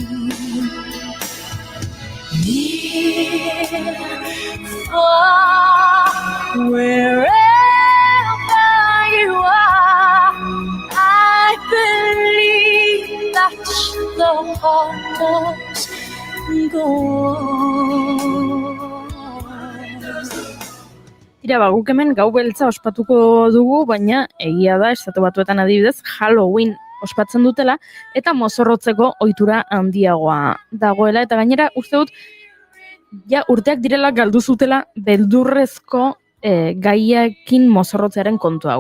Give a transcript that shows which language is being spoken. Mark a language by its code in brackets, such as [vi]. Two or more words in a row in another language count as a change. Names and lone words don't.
[en] Near, far, wherever you are, I believe that the heart must go on. [eu] Tira, guk hemen gau beltza ospatuko dugu, baina egia da, Estatu Batuetan adibidez, Halloween ospatzen dutela, eta mozorrotzeko ohitura handiagoa dagoela, eta gainera, uste dut, ja urteak direla galdu zutela beldurrezko gaiakin mozorrotzearen kontu hau.